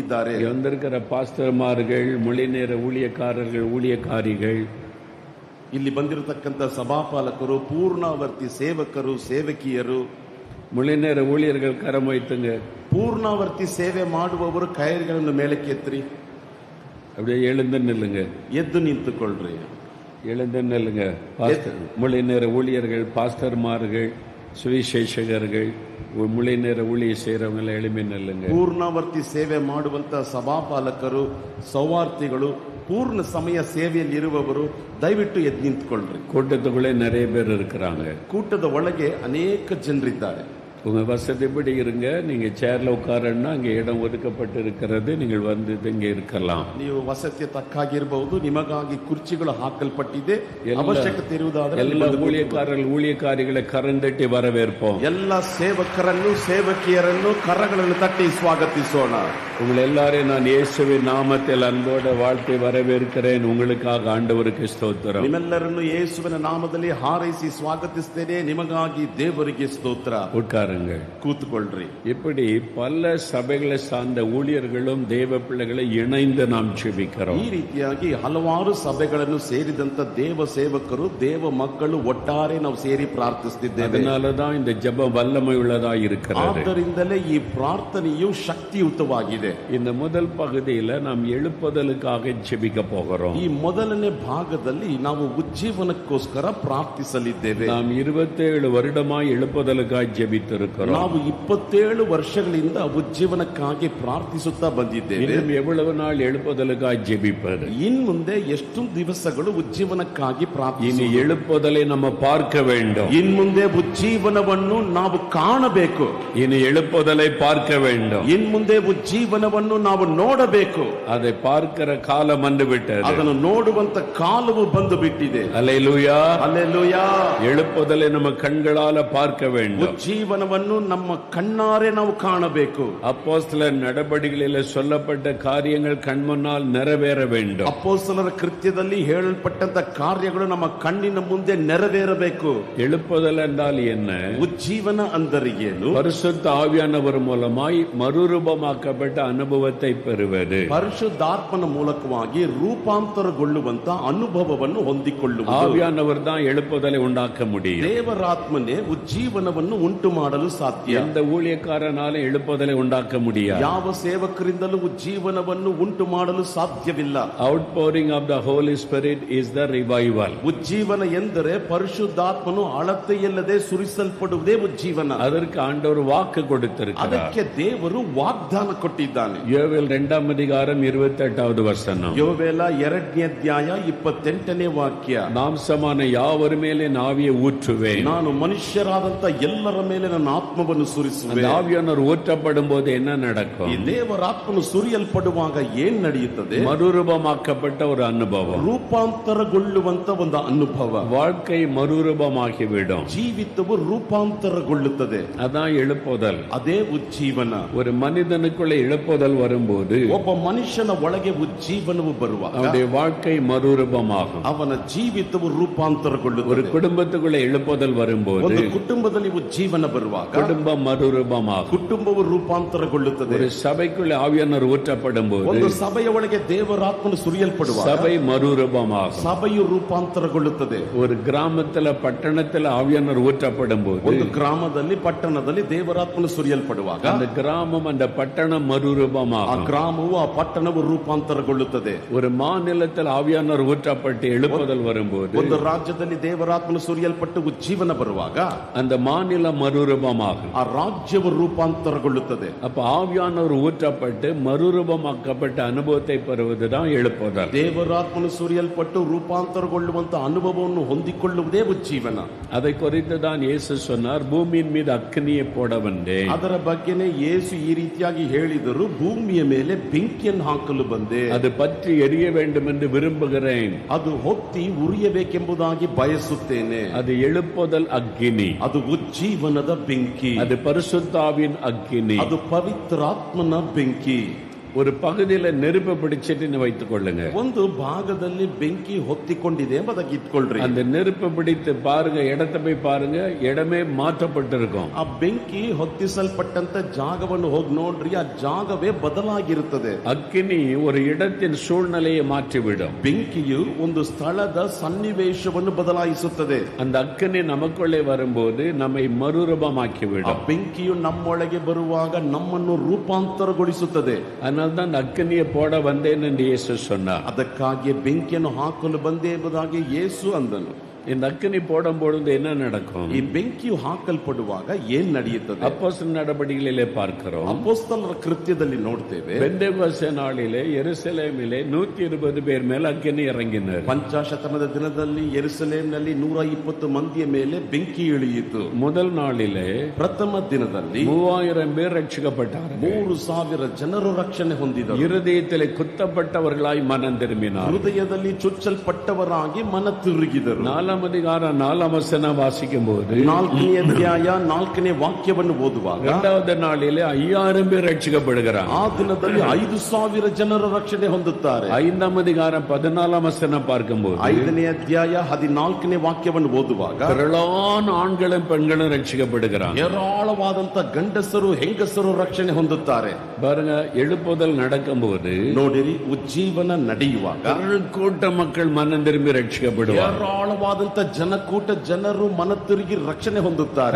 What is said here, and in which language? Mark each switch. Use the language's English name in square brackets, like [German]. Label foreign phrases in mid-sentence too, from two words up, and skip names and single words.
[Tamil] வந்திருக்கிற பாஸ்டர்மார்கள், மொழிநேர ஊழியக்காரர்கள், ஊழியக்காரிகள், [Kannada] ಇಲ್ಲಿ ಬಂದಿರತಕ್ಕಂತ ಸಭಾಪಾಲಕರು, ಪೂರ್ಣಾವರ್ತಿ ಸೇವಕರು, ಸೇವಕಿಯರು, [Tamil] மொழிநேர ஊழியர்கள் கரம் வைத்துங்க. [Kannada] ಪೂರ್ಣಾವರ್ತಿ ಸೇವೆ ಮಾಡುವವರು ಕೈಗಳನ್ನು ಮೇಲಕ್ಕೆತ್ರಿ. [Tamil] அப்படியே எழுந்து நில்லுங்க. [Kannada] ಎದ್ದು ನಿಂತುಕೊಳ್ಳ್ರಿ. [Tamil] எழுந்து நில்லுங்க. மொழிநேர ஊழியர்கள், பாஸ்டர்மார்கள், சுவிசேஷகர்கள், மொழிநேர ஊழிய செய்யறவங்களை எழுப்பி நில்லுங்க. [Kannada] ಪೂರ್ಣಾವರ್ತಿ ಸೇವೆ ಮಾಡುವಂತ ಸಭಾಪಾಲಕರು, ಸೌವಾರ್ತಿಗಳು, ಪೂರ್ಣ ಸಮಯ ಸೇವೆಯಲ್ಲಿ ಇರುವವರು ದಯವಿಟ್ಟು ಎದ್ದು ನಿಂತುಕೊಳ್ಳ್ರಿ. [Tamil] கூட்டத்துக்குள்ளே நிறைய பேர் இருக்கிறாங்க. [Kannada] ಕೂಟದ ಒಳಗೆ ಅನೇಕ ಜನರಿದ್ದಾರೆ. [Tamil] உங்க வசதிப்படி இருங்க. நீங்க சேர்ல உட்காரன்னா அங்கே இடம் ஒதுக்கப்பட்டு இருக்கிறது. நீங்கள் வந்து இங்க இருக்கலாம். [Kannada] ನೀವು ವಸತಿಯ ತಕ್ಕಾಗಿರಬಹುದು. ನಿಮಗಾಗಿ ಕುರ್ಚಿಗಳು ಹಾಕಲ್ಪಟ್ಟಿದೆ. ಅವಶ್ಯಕತೆ ಇರುವುದಾದರೆ [Tamil] ಎಲ್ಲ ஊழியக்காரர்கள், ஊழியக்காரிகளை கரந்தட்டி வரவேற்போம். [Kannada] ಎಲ್ಲ ಸೇವಕರನ್ನು, ಸೇವಕಿಯರನ್ನು ಕರಗಳನ್ನು ತಟ್ಟಿ ಸ್ವಾಗತಿಸೋಣ. [Tamil] உங்களை எல்லாரையும் நான் இயேசுவின் நாமத்தில் அன்போட வாழ்த்தி வரவேற்கிறேன். உங்களுக்காக ஆண்டவருக்கு ஸ்தோத்திரம். [Kannada] ನಿಮ್ಮೆಲ್ಲರನ್ನು ಯೇಸುವಿನ ನಾಮದಲ್ಲಿ ಹಾರೈಸಿ ಸ್ವಾಗತಿಸುತ್ತೇನೆ. ನಿಮಗಾಗಿ ದೇವರಿಗೆ ಸ್ತೋತ್ರ. [Tamil] உட்காருங்கள். [Kannada] ಕೂತ್ಕೊಳ್ರಿ. [Tamil] இப்படி பல சபைகளை சார்ந்த ஊழியர்களும் தேவ பிள்ளைகளை இணைந்து நாம் ஜெபிக்கிறோம். [Kannada] ಈ ರೀತಿಯಾಗಿ ಹಲವಾರು ಸಭೆಗಳನ್ನು ಸೇರಿದಂತ ದೇವ ಸೇವಕರು, ದೇವ ಮಕ್ಕಳು ಒಟ್ಟಾರೆ ನಾವು ಸೇರಿ ಪ್ರಾರ್ಥಿಸುತ್ತಿದ್ದೇವೆ. [Tamil] அதனாலதான் இந்த ஜெபம் வல்லமை உள்ளதா இருக்கிறது. [Kannada] ಆದ್ದರಿಂದಲೇ ಈ ಪ್ರಾರ್ಥನೆಯು ಶಕ್ತಿಯುತವಾಗಿದೆ. [Tamil] இந்த முதல் பகுதியில நாம் எழுப்புதலுக்காக ஜெபிக்க போகிறோம். [Kannada] ಈ ಮೊದಲನೇ ಭಾಗದಲ್ಲಿ ನಾವು ಉಜ್ಜೀವನಕ್ಕೋಸ್ಕರ ಪ್ರಾರ್ಥಿಸಲಿದ್ದೇವೆ. [Tamil] நாம் 27 வருடமாய் எழுப்புதலுக்காக ஜெபித்து கொடுத்திருக்கிறோம். [Kannada] ನಾವು 27 ವರ್ಷಗಳಿಂದ ಉಜ್ಜೀವನಕ್ಕಾಗಿ ಪ್ರಾರ್ಥಿಸುತ್ತಾ ಬಂದಿದ್ದೇವೆ. [Tamil] இன்னும் எவ்வளவு நாள் எழுப்புதலுக்காய் ஜெபிப்பது? [Kannada] ಇನ್ ಮುಂದೆ ಎಷ್ಟು ದಿವಸಗಳು ಉಜ್ಜೀವನಕ್ಕಾಗಿ [Tamil] இனி [Kannada] ಪ್ರಾರ್ಥಿಸುವುದು? [Tamil] எழுப்புதலை நம்ம பார்க்க வேண்டும். [Kannada] ಇನ್ ಮುಂದೆ ಉಜ್ಜೀವನವನ್ನು ನಾವು ಕಾಣಬೇಕು. [Tamil] இனி எழுப்புதலை பார்க்க வேண்டும். [Kannada] ಇನ್ ಮುಂದೆ ಉಜ್ಜೀವನವನ್ನು ನಾವು ನೋಡಬೇಕು. [Tamil] அதை பார்க்கிற காலம் வந்து விட்டது. [Kannada] ಅದನ್ನು ನೋಡುವಂತ ಕಾಲವು ಬಂದು ಬಿಟ್ಟಿದೆ. [Tamil] அல்லேலூயா. [Kannada] ಹಲ್ಲೆಲೂಯಾ. [Tamil] எழுப்புதலை நம்ம கண்களால பார்க்க வேண்டும். [Kannada] ಉಜ್ಜೀವನವನ್ನು ನಮ್ಮ ಕಣ್ಣಾರೆ ನಾವು ಕಾಣಬೇಕು. [Tamil] அப்போஸ்தலர் நடபடிகளிலே சொல்லப்பட்ட காரியங்கள் கண் முன்னால் நிறைவேற வேண்டும். [Kannada] ಅಪೊಸ್ತಲರ ಕೃತ್ಯದಲ್ಲಿ ಹೇಳಲ್ಪಟ್ಟಂತ ಕಾರ್ಯಗಳು ನಮ್ಮ ಕಣ್ಣಿನ ಮುಂದೆ ನೆರವೇರಬೇಕು. [Tamil] எழுப்புதல் என்றால் என்ன? [Kannada] ಉಜ್ಜೀವನ ಅಂದರೆ ಏನು? [Tamil] பரிசுத்த ஆவியானவர் மூலமாய் மறுரூபமாக்கப்பட்ட அனுபவத்தை பெறுவது. [Kannada] ಪರಿಶುದ್ಧಾತ್ಮನ ಮೂಲಕವಾಗಿ ರೂಪಾಂತರಗೊಳ್ಳುವಂತ ಅನುಭವವನ್ನು ಹೊಂದಿಕೊಳ್ಳುವುದು. [Tamil] ஆவியானவர் தான் எழுப்புதலை உண்டாக்க முடியும். [Kannada] ದೇವರಾತ್ಮನೇ ಉಜ್ಜೀವನವನ್ನು ಉಂಟು ಮಾಡಲು ಸಾಧ್ಯ. [Tamil] எந்த ஊழியக்காரனாலும் எழுப்புதலை உண்டாக்க முடியாது. [Kannada] ಯಾವ ಸೇವಕರಿಂದಲೂ ಉಜ್ಜೀವನವನ್ನು ಉಂಟು ಮಾಡಲು ಸಾಧ್ಯವಿಲ್ಲ. [English] Outpouring of the Holy Spirit is the revival. [Kannada] ಉಜ್ಜೀವನ ಎಂದರೆ ಪರಿಶುದ್ಧಾತ್ಮನು ಅಳತೆಯಿಲ್ಲದೆ ಸುರಿಸಲ್ಪಡುವುದೇ ಉಜ್ಜೀವನ. [Tamil] அதற்கு ஆண்டவர் வாக்கு கொடுத்திருக்கிறார். [Kannada] ಅದಕ್ಕೆ ದೇವರು ವಾಗ್ದಾನ ಕೊಟ್ಟಿದ್ದಾನೆ. [Tamil] யோவேல் 2ஆம் அதிகாரம் 28வது வசனம். [Kannada] ಯೋವೇಲ 2ನೇ ಅಧ್ಯಾಯ 28ನೇ ವಾಕ್ಯ. [Tamil] மாம்சமான யாவர் மேலே என் ஆவியை ஊற்றுவேன். [Kannada] ನಾನು ಮನುಷ್ಯರಾದಂತ ಎಲ್ಲರ ಮೇಲೆ ನನ್ನ ಆತ್ಮವನ್ನು ಸುರಿಸುವೆ. [Tamil] ஆவியானவர் ஊற்றப்படும் போது என்ன நடக்கும்? [Kannada] ಈ ದೇವರಾತ್ಮನು ಸುರಿಯಲ್ಪಡುವಾಗ ಏನ್ ನಡೆಯುತ್ತದೆ? [Tamil] மறுரூபமாக்கப்பட்ட ஒரு அனுபவம், [Kannada] ರೂಪಾಂತರಗೊಳ್ಳುವಂತ ಒಂದು ಅನುಭವ. [Tamil] வாழ்க்கை மறுரூபமாகிவிடும். [Kannada] ಜೀವಿತವು ರೂಪಾಂತರಗೊಳ್ಳುತ್ತದೆ. [Tamil] அதான் எழுப்புதல். [Kannada] ಅದೇ ಉಜ್ಜೀವನ. [Tamil] ஒரு மனிதனுக்குள்ள எழுப்புதல் வரும்போது [Kannada] ಒಬ್ಬ ಮನುಷ್ಯನ ಒಳಗೆ ಉಜ್ಜೀವನವು ಬರುವಾಗ [Tamil] அவனுடைய வாழ்க்கை மறுரூபமாகும். [Kannada] ಅವನ ಜೀವಿತವು [Tamil] ஒரு [Kannada] ರೂಪಾಂತರಗೊಳ್ಳುತ್ತದೆ. [Tamil] குடும்பத்துக்குள்ள எழுப்புதல் வரும்போது [Kannada] ಒಂದು ಕುಟುಂಬದಲ್ಲಿ ಉಜ್ಜೀವನ ಬರುವಾಗ [Tamil] குடும்பம் மறுரூபமாகும். [Kannada] ಕುಟುಂಬವು ರೂಪಾಂತರಗೊಳ್ಳುತ್ತದೆ. [Tamil] ஒரு சபைக்குள்ள ஆவியானவர் ஊற்றப்படும் போது [Kannada] ಒಂದು ಸಭೆಯ ಒಳಗೆ ದೇವರಾತ್ಮನು ಸುರಿಯಲ್ಪಡುವಾಗ [Tamil] சபை மறுரூபமாகும். [Kannada] ಸಭೆಯು ರೂಪಾಂತರಗೊಳ್ಳುತ್ತದೆ. [Tamil] ஒரு கிராமத்துல பட்டணத்துல ஆவியானவர் ஊற்றப்படும் போது [Kannada] ಒಂದು ಗ್ರಾಮದಲ್ಲಿ ಪಟ್ಟಣದಲ್ಲಿ ದೇವರಾತ್ಮನು ಸುರಿಯಲ್ಪಡುವಾಗ [Tamil] அந்த கிராமம் அந்த பட்டணம் [Kannada] ಆ [Tamil] மறுரூபமாகும். [Kannada] ಗ್ರಾಮವು ಆ ಪಟ್ಟಣವು ರೂಪಾಂತರಗೊಳ್ಳುತ್ತದೆ. [Tamil] ஒரு மாநிலத்தில் ஆவியானவர் ஊற்றப்பட்டு எழுப்புதல் வரும்போது [Kannada] ಒಂದು ರಾಜ್ಯದಲ್ಲಿ ದೇವರಾತ್ಮನು ಸುರಿಯಲ್ಪಟ್ಟು ಉಜ್ಜೀವನ ಬರುವಾಗ [Tamil] அந்த மாநிலம் மறுரூபமாகும். [Kannada] ಆ ರಾಜ್ಯವು ರೂಪಾಂತರಗೊಳ್ಳುತ್ತದೆ. [Tamil] அப்ப ஆவியானவர் ஊற்றப்பட்டு மறுரூபமாக்கப்பட்ட அனுபவத்தை பெறுவதுதான் எழுப்புதல். [Kannada] ದೇವರಾತ್ಮನು ಸುರಿಯಲ್ಪಟ್ಟು ರೂಪಾಂತರಗೊಳ್ಳುವಂತ ಅನುಭವವನ್ನು ಹೊಂದಿಕೊಳ್ಳುವುದೇ ಉಜ್ಜೀವನ. [Tamil] அதை குறித்து தான் இயேசு சொன்னார், பூமியின் மீது அக்னியை போட வந்தேன். [Kannada] ಅದರ ಬಗ್ಗೆನೇ ಯೇಸು ಈ ರೀತಿಯಾಗಿ ಹೇಳಿದರು, ಭೂಮಿಯ ಮೇಲೆ ಬೆಂಕಿಯನ್ನು ಹಾಕಲು ಬಂದೆ. [Tamil] அது பற்றி எரிய வேண்டும் என்று விரும்புகிறேன். [Kannada] ಅದು ಹೊತ್ತಿ ಉರಿಯಬೇಕೆಂಬುದಾಗಿ ಬಯಸುತ್ತೇನೆ. [Tamil] அது எழுப்புதல் அக்னி. [Kannada] ಅದು ಉಜ್ಜೀವನದ ಬೆಂಕಿ. [Tamil] அது பரிசுத்தாவின் அக்னி. [Kannada] ಅದು ಪವಿತ್ರಾತ್ಮನ ಬೆಂಕಿ. [Tamil] ஒரு பகுதியில நெருப்பு பிடிச்சிட்டு வைத்துக் கொள்ளுங்க. [Kannada] ಒಂದು ಭಾಗದಲ್ಲಿ ಬೆಂಕಿ ಹೊತ್ತಿಕೊಂಡಿದೆ ಎಂಬುದಾಗಿ ಇಟ್ಕೊಳ್ರಿ. [Tamil] அந்த நெருப்பு பிடித்து பாருங்க, இடத்தை போய் பாருங்க, இடமே மாற்றப்பட்டிருக்கும். [Kannada] ಆ ಬೆಂಕಿ ಹೊತ್ತಿಸಲ್ಪಟ್ಟಂತ ಜಾಗವನ್ನು ಹೋಗಿ ನೋಡ್ರಿ, ಆ ಜಾಗವೇ ಬದಲಾಗಿರುತ್ತದೆ. [Tamil] அக்னி ஒரு இடத்தின் சூழ்நிலையை மாற்றிவிடும். [Kannada] ಬೆಂಕಿಯು ಒಂದು ಸ್ಥಳದ ಸನ್ನಿವೇಶವನ್ನು ಬದಲಾಯಿಸುತ್ತದೆ. [Tamil] அந்த அக்னி நமக்குள்ளே வரும்போது நம்மை [Kannada] ಆ [Tamil] மறுரூபமாக்கிவிடும். [Kannada] ಬೆಂಕಿಯು ನಮ್ಮೊಳಗೆ ಬರುವಾಗ ನಮ್ಮನ್ನು ರೂಪಾಂತರಗೊಳಿಸುತ್ತದೆ. [Tamil] அதனால்தான் அந்த அக்னியை போட வந்தேன் என்று இயேசு சொன்னார். [Kannada] ಅದಕ್ಕಾಗಿ ಬೆಂಕಿಯನ್ನು ಹಾಕಲು ಬಂದೆ ಎಂಬುದಾಗಿ ಯೇಸು ಅಂದನು. [Tamil] இந்த அக்னி போடும் பொழுது என்ன நடக்கும்? [Kannada] ಈ ಬೆಂಕಿಯು ಹಾಕಲ್ಪಡುವಾಗ ಏನ್ ನಡೆಯುತ್ತದೆ? [Tamil] அப்போஸ்தலர் நடபடிகளிலே பார்க்கிறோம். [Kannada] ಅಪೊಸ್ತಲರ ಕೃತ್ಯದಲ್ಲಿ ನೋಡ್ತೇವೆ, [Tamil] பெந்தேகோஸ்தே நாளிலே எருசலேமிலே 120 பேர் மேல் அக்னி இறங்கினர். [Kannada] ಪಂಚಾಶತನದ ದಿನದಲ್ಲಿ ಯೆರೂಸಲೇಮಿನಲ್ಲಿ 120 ಮಂದಿಯ ಮೇಲೆ ಬೆಂಕಿ ಇಳಿಯಿತು. [Tamil] முதல் நாளிலே [Kannada] ಪ್ರಥಮ ದಿನದಲ್ಲಿ [Tamil] 3000 பேர் ரட்சிக்கப்பட்டார்கள். [Kannada] 3000 ಜನರು ರಕ್ಷಣೆ ಹೊಂದಿದರು. [Tamil] இருதயத்திலே குத்தப்பட்டவர்களாய் மனம் திரும்பினார். [Kannada] ಹೃದಯದಲ್ಲಿ ಚುಚ್ಚಲ್ಪಟ್ಟವರಾಗಿ ಮನ ತಿರುಗಿದರು. [Tamil] 4ஆம் அதிகாரம் 4ஆம் வசனம் வாசிக்கும் போது [Kannada] 4ನೇ ಅಧ್ಯಾಯ 4ನೇ ವಾಕ್ಯವನ್ನು ಓದುವಾಗ [Tamil] 2வது நாளிலே 5000 பேர் ரட்சிக்கப்படுகிறார். [Kannada] ಆ ದಿನದಲ್ಲಿ 5000 ಜನರು ರಕ್ಷಣೆ ಹೊಂದುತ್ತಾರೆ. [Tamil] 5ஆம் அதிகாரம் 14ஆம் வசனம் பார்க்கும்போது [Kannada] 5ನೇ ಅಧ್ಯಾಯ 14ನೇ ವಾಕ್ಯವನ್ನು ಓದುವಾಗ [Tamil] திரளான ஆண்களும் பெண்களும் ரட்சிக்கப்படுகிறார். [Kannada] ಹೇರಾಳವಾದಂತ ಗಂಡಸರು ಹೆಂಗಸರು ರಕ್ಷಣೆ ಹೊಂದುತ್ತಾರೆ. [Tamil] பாருங்க, எழுப்புதல் நடக்கும்போது [Kannada] ನೋಡಿರಿ, ಉಜ್ಜೀವನ ನಡೆಯುವಾಗ [Tamil] கூட்ட மக்கள் மனம் திரும்பி ரட்சிக்கப்படுவார். [Kannada] ಹೇರಾಳವಾದ ಭಯಂಕರವಾದಂತ ಜನಕೂಟ, ಜನರು ಮನ ತಿರುಗಿ ರಕ್ಷಣೆ ಹೊಂದುತ್ತಾರೆ.